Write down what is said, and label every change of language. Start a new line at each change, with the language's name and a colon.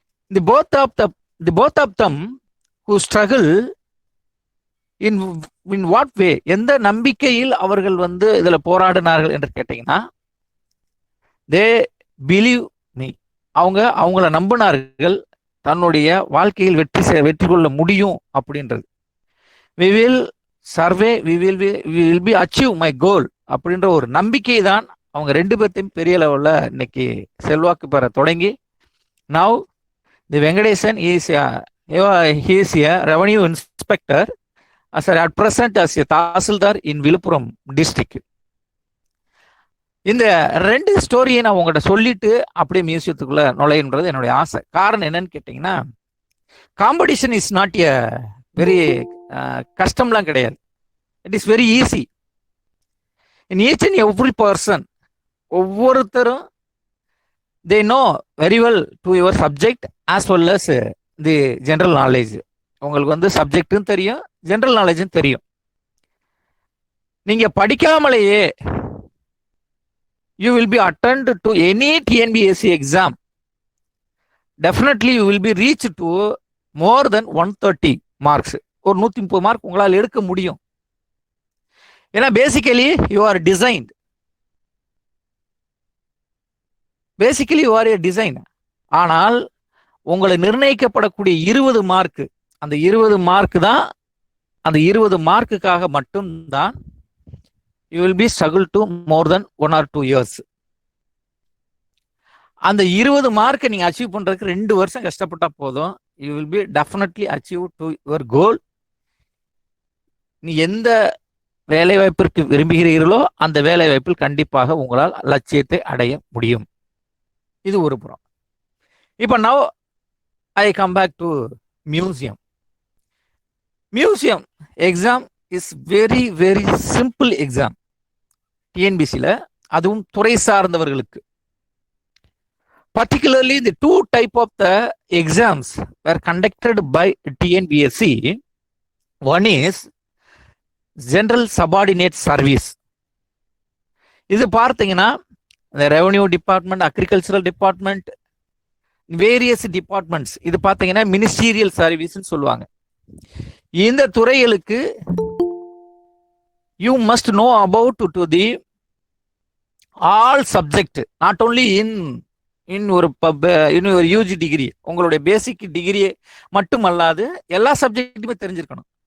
Tamil: The both of them who struggle in what way, எந்த நம்பிக்கையில் அவர்கள் இதுல போராடினார்கள் என்று கேட்டீங்கன்னா, they believe me, அவங்கள நம்பினார்கள் தன்னுடைய வாழ்க்கையில் வெற்றி கொள்ள முடியும் அப்படின்றது. we will survey, we will be achieve my goal அப்படின்ற ஒரு நம்பிக்கை தான் அவங்க ரெண்டு பேர்த்தையும் பெரிய லெவல்ல இன்னைக்கு செல்வாக்கு பெற தொடங்கி.
English: now the Venkatesan is a revenue inspector at present as a Tahsildar in Viluppuram district.
Tamil: இந்த ரெண்டு ஸ்டோரியை நான் உங்கள்கிட்ட சொல்லிட்டு அப்படியே மியூசியத்துக்குள்ள நுழையுன்றது என்னுடைய ஆசை. காரணம் என்னன்னு கேட்டீங்கன்னா,
English: competition is not a very
Tamil: கஷ்டம்லாம் கிடையாது.
English: It is very easy. In each and every person, ஒவ்வொருத்தரும் they know very well to your subject as well as the general knowledge.
Tamil: உங்களுக்கு சப்ஜெக்டும் தெரியும், ஜெனரல் நாலேஜும் தெரியும். நீங்க படிக்காமலேயே
English: you will be attend to any TNBSC exam. Definitely you will be reached to more than 130 marks.
Tamil: ஒரு 130 mark உங்களால் எடுக்க முடியும். ஏன்னா basically
English: you are designed. Basically you are a designer.
Tamil: ஆனால் உங்களை நிர்ணயிக்கப்படக்கூடிய 20 மார்க்கு, அந்த 20 மார்க் தான், அந்த 20 மார்க்குக்காக மட்டும்தான்
English: You will be struggle to more then 1 or 2 years.
Tamil: அந்த 20 மார்க்கை நீங்க அச்சீவ் பண்றதுக்கு 2 வருஷம் கஷ்டப்பட்டா போதும்.
English: You will be definitely achieve to your goal.
Tamil: நீ எந்த வேலை வாய்ப்பிற்கு விரும்புகிறீர்களோ அந்த வேலை வாய்ப்பில் கண்டிப்பாக உங்களால் லட்சியத்தை அடைய முடியும். இது ஒரு புறம்.
English: இப்போ now I come back to museum. Museum exam is very very simple exam டிஎன்பிசியில்,
Tamil: அதுவும் துறை சார்ந்தவர்களுக்கு.
English: Particularly the two type of the exams were conducted by TNBSC. One is General Subordinate Service.
Tamil: இது பார்த்தீங்கன்னா
English: the Revenue Department, Agricultural Department, various departments, இது பார்த்தீங்கன்னா Ministerial Service சொல்லுவாங்க.
Tamil: இந்த துறைகளுக்கு
English: you must know about to the all subject, not only in
Tamil: ஒரு UG degree, உங்களுடைய பேசிக் degree மட்டுமல்லாது எல்லா சப்ஜெக்ட்டுமே தெரிஞ்சிருக்கணும்.